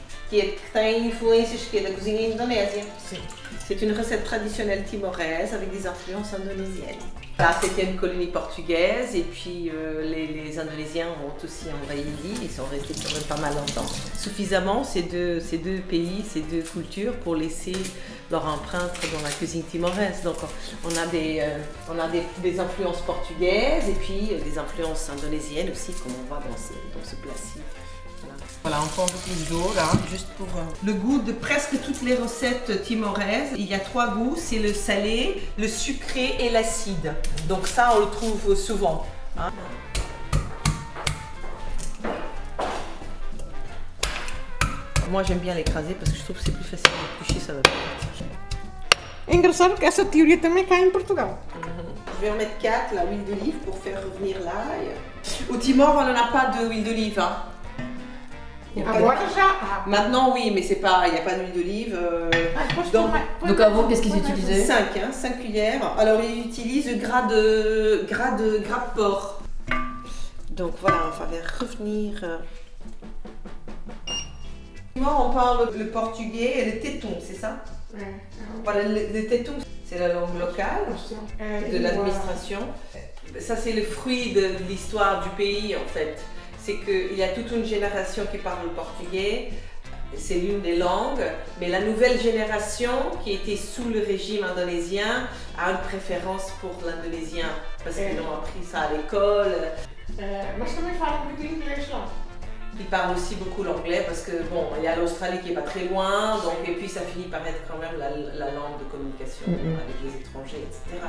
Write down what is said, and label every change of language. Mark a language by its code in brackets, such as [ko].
[pt] Que tem influências da cozinha indonésia. Sim. [fr] C'est une recette traditionnelle timoraise avec des influences indonésiennes. Là, c'était une colonie portugaise et puis les Indonésiens ont aussi envahi l'île, ils sont restés quand même pas mal longtemps. Suffisamment ces deux pays, ces deux cultures pour laisser leur empreinte dans la cuisine timoraise. Donc on a des influences portugaises et puis des influences indonésiennes aussi, comme on voit dans ce plat-ci. Voilà, on prend un peu plus d'eau là, juste pour le goût de presque toutes les recettes timoraises. Il y a 3 goûts, c'est le salé, le sucré et l'acide. Donc ça, on le trouve souvent. Hein. Moi, j'aime bien l'écraser parce que je trouve que c'est plus facile d'éplucher, ça va plus vite. [pt] É engraçado que essa teoria também cai em Portugal. [fr] Je vais en mettre 4, la huile d'olive pour faire revenir l'ail. Au Timor, on n'en a pas d'huile d'olive. Hein. [pt] Agora já há. [fr] Maintenant oui, mais il n'y a pas d'huile d'olive. Donc avant, qu'est-ce qu'ils utilisaient? 5 cuillères. Alors ils utilisent gras de porc. Donc voilà, on va revenir. On parle le portugais et le téton, c'est ça? Voilà, le téton, c'est la langue locale de l'administration. Ça c'est le fruit de l'histoire du pays en fait. C'est qu'il y a toute une génération qui parle le portugais, c'est l'une des langues, mais la nouvelle génération qui était sous le régime indonésien a une préférence pour l'indonésien, parce qu'ils ont appris ça à l'école. [pt] Mas também fala muito inglês lá. [fr] Ils parlent aussi beaucoup l'anglais parce que bon, il y a l'Australie qui est pas très loin, donc et puis ça finit par être quand même la langue de communication avec les étrangers, etc.